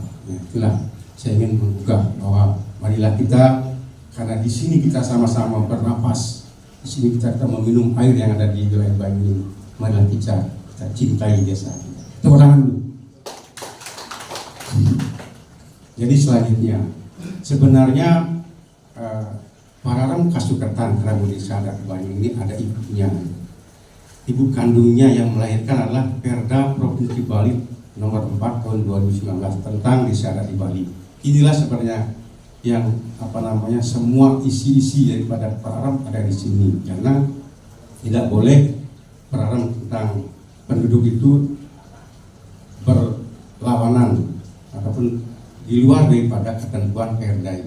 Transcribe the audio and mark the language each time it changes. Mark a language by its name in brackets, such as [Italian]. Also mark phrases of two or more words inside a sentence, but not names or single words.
[Indonesian] Nah, itulah saya ingin menggugah bahwa marilah kita, karena di sini kita sama-sama bernapas, di sini kita meminum air yang ada di wilayah Banyuning. Marilah kita cintai desa kita. Tepuk tangan dulu. Jadi selanjutnya, sebenarnya pararam kasukertan kerama desa adat Banyuning ini ada ibunya. Ibu kandungnya yang melahirkan adalah Perda Provinsi Bali nomor 4 tahun 2019 tentang desa adat di Bali. Inilah sebenarnya yang semua isi-isi daripada pararam ada di sini, karena tidak boleh pararam tentang penduduk itu berlawanan ataupun di luar daripada ketentuan Perda ini.